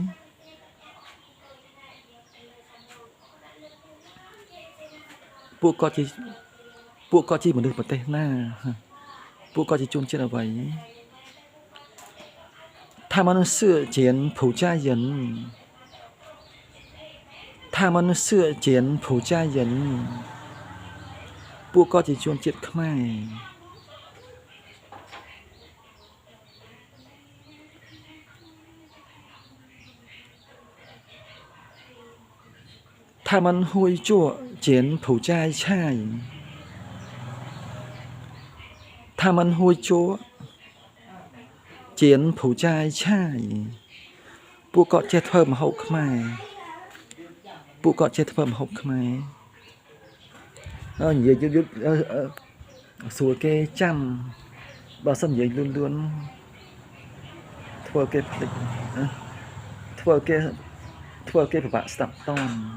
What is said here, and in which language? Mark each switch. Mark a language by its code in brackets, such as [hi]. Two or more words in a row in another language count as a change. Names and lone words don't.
[km] ពួកគាត់ជាមនុស្សប្រទេសណាពួកគាត់ជាជនជាតិអ្វី [zh] 他们是柬埔寨人他们是柬埔寨人 [km] ពួកគាត់ជាជនជាតិខ្មែរ [zh] 他们会做柬埔寨菜他们会做柬埔寨菜 [km] ពួកគាត់ចេះធ្វើម្ហូបខ្មែរពួកគាត់ចេះធ្វើម្ហូបខ្មែរ និយាយយឺតស្រួលគេចាំបើសិននិយាយលឿន ធ្វើគេភ្លេចធ្វើគេពិបាកស្ដាប់តន់